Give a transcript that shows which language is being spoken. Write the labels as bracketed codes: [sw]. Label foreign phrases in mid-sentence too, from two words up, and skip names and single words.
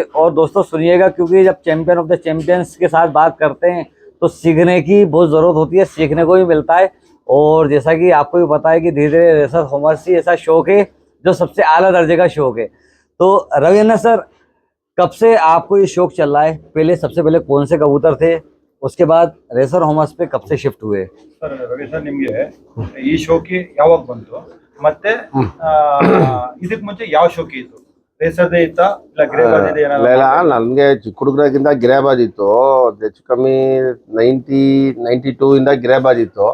[hi] और दोस्तों सुनिएगा, क्योंकि जब [en] champion of the champions [hi] के साथ बात करते हैं तो सीखने की बहुत ज़रूरत होती है, सीखने को भी मिलता है। और जैसा कि आपको भी पता है कि धीरे धीरे [en] racer homers [hi] ही ऐसा शौक है जो सबसे आला दर्जे का शौक है। तो रविन्द्र सर, कब से आपको ये शौक चल रहा है? पहले सबसे पहले कौन से कबूतर थे, उसके बाद [en] racer homers [hi] पे कब से शिफ्ट हुए? [kn] ಸರ್ ರವಿ ಸರ್, ನಿಮಗೆ ಈ ಶೋಕಿ ಯಾವಾಗ ಬಂತು ಮತ್ತೆ ಇದಕ್ಕೆ ಮುಂಚೆ ಯಾವ ಶೋಕಿ ಇತ್ತು? ರೇಸರ್ದೇ ಇತ್ತಾ ಇಲ್ಲ ಗ್ರೇಬಾಜಿದೆ ಏನಾದ್ರು? ಇಲ್ಲ, ನನಗೆ ಚಿಕ್ಕ ಹುಡುಗರಾಗಿಂದ ಗಿರೇಬಾಜ್ ಇತ್ತು. ಹೆಚ್ಚು ಕಮ್ಮಿ 92 ಇಂದ ಗಿರೇಬಾಜ್ ಇತ್ತು.